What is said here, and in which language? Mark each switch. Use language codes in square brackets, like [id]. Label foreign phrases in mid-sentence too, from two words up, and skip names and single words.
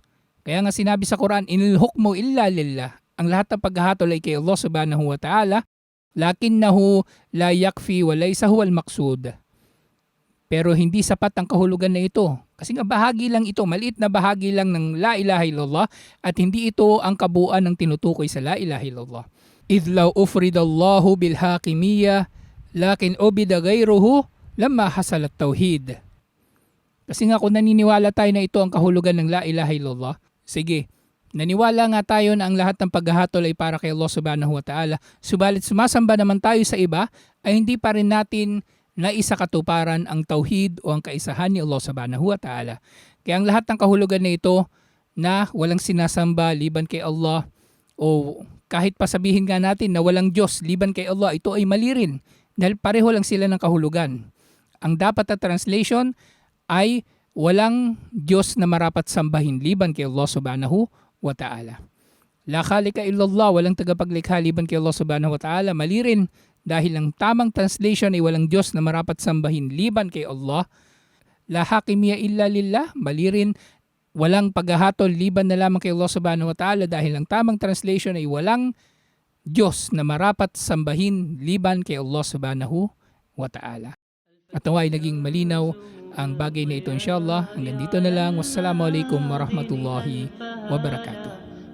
[tl] Kaya nga sinabi sa Quran, [ar] إن الحكم إلا لله. [tl] Ang lahat ng paghahatol ay kay Allah [ar] سبحانه وتعالى, لكنه لا يكفي وليس هو المقصود. [tl] Pero hindi sapat ang kahulugan na ito. Kasi nga bahagi lang ito, maliit na bahagi lang ng [ar] لا إله إلا الله, [tl] at hindi ito ang kabuuan ng tinutukoy sa [ar] لا إله إلا الله. إذ لو أفرد الله بالحاكمية لكن عبد غيره لما حصلت التوحيد. [tl] Kasi nga kung naniniwala tayo na ito ang kahulugan ng [ar] لا إله إلا الله, [tl] sige, naniwala nga tayo na ang lahat ng paghahatol ay para kay Allah [ar] سبحانه وتعالى. [tl] Subalit sumasamba naman tayo sa iba, ay hindi pa rin natin na isa katuparan ang tauhid o ang kaisahan ni Allah [ar] سبحانه وتعالى. [tl] Kaya ang lahat ng kahulugan na ito na walang sinasamba liban kay Allah, o kahit pa sabihin nga natin na walang Diyos liban kay Allah, ito ay mali rin dahil pareho lang sila ng kahulugan. Ang dapat na translation ay walang Diyos na marapat sambahin liban kay Allah [ar] سبحانه وتعالى. لا خالق إلا الله, [tl] walang tagapaglikha liban kay Allah [ar] سبحانه وتعالى. [tl] Mali rin dahil ang tamang translation ay walang Diyos na marapat sambahin liban kay Allah. [ar] لا حاكمية إلا لله, [tl] mali rin, walang paghahatol liban na lamang kay Allah [ar] سبحانه وتعالى [tl] dahil ang tamang translation ay walang Diyos na marapat sambahin liban kay Allah [ar] سبحانه وتعالى. [tl] At naway naging malinaw ang bagay na ito inshallah. Hanggang dito na lang. [ar] والسلام عليكم ورحمة الله وبركاته.